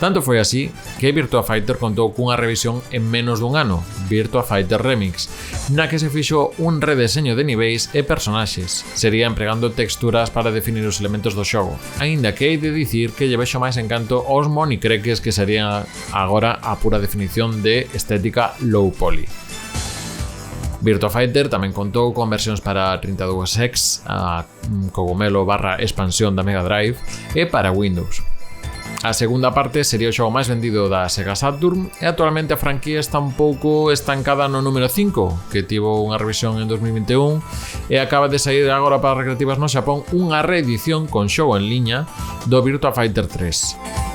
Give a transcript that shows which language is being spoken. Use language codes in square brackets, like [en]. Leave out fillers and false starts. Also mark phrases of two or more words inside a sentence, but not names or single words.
[gl] Tanto foi así que Virtua Fighter contou cunha revisión en menos dun ano, Virtua Fighter Remix, na que se fixo un redeseño de niveis e personaxes, sería empregando texturas para definir os elementos do xogo, aínda que hei de dicir que lle vexo máis encanto aos monicreques que serían agora a pura definición de estética [en] low poly. [gl] Virtua Fighter tamén contou con versións para 32X, a cogomelo / expansión da Mega Drive e para Windows. A segunda parte sería o xogo máis vendido da Sega Saturn e actualmente a franquía está un pouco estancada no número 5, que tivo unha revisión en 2021 e acaba de sair agora para recreativas no Xapón unha reedición con xogo en liña do Virtua Fighter 3.